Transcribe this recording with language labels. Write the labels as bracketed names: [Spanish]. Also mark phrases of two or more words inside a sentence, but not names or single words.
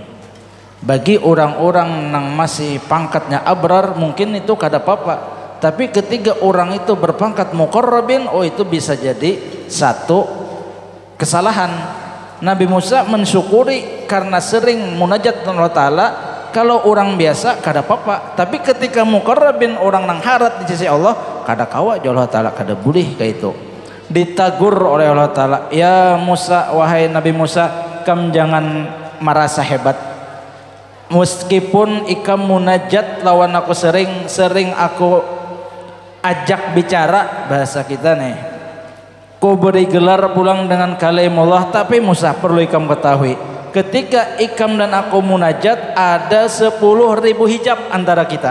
[Indonesian] Bagi orang-orang yang masih pangkatnya abrar mungkin itu kada apa-apa, tapi ketika orang itu berpangkat muqarrabin, oh itu bisa jadi satu kesalahan. Nabi Musa mensyukuri karena sering munajat dengan Allah Ta'ala. [Banjar] Kalau orang biasa kada apa-apa, tapi ketika muqarrabin, orang nang harat di sisi Allah, kada kawa Allah Ta'ala, kada boleh kayak itu. [Indonesian] Ditagur oleh Allah Ta'ala, ya Musa, [Banjar] wahai Nabi Musa, kam jangan merasa hebat. Meskipun ikam munajat lawan aku sering aku ajak bicara bahasa kita nih, ku beri gelar pulang dengan kalimullah, tapi Musa perlu ikam ketahui, ketika ikam dan aku munajat ada 10.000 hijab antara kita.